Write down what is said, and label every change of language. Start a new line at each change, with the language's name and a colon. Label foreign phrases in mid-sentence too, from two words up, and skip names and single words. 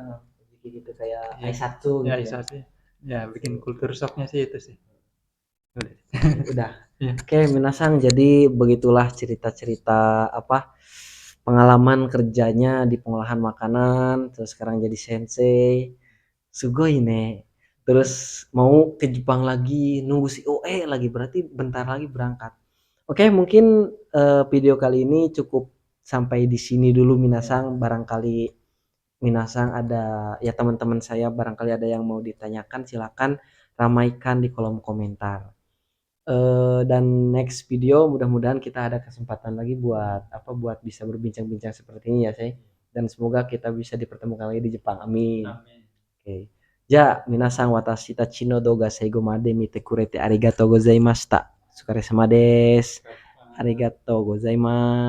Indonesian: gitu kayak Iya. Aisatsu Ya, gitu ya. bisa sih. Ya, bikin kultur shocknya sih itu sih. Udah. Udah. Iya. Oke, Minasang. Jadi begitulah cerita-cerita apa pengalaman kerjanya di pengolahan makanan, terus sekarang jadi sensei.
Japanese: すごいね.
Indonesian: Terus mau ke Jepang lagi, nunggu si OE lagi, berarti bentar lagi berangkat. Oke, mungkin video kali ini cukup sampai di sini dulu Minasang. Barangkali Minasang ada ya teman-teman saya barangkali ada yang mau ditanyakan, silakan ramaikan di kolom komentar. Dan
English: next video
Indonesian: mudah-mudahan kita ada kesempatan lagi buat bisa berbincang-bincang seperti ini ya saya. Dan semoga kita bisa dipertemukan lagi di Jepang. Amin. Amin. Oke.
Japanese: じゃ、皆さん私たちの動画せいごまで見てくれてありがとうございました. すかれさまです。ありがとうございます.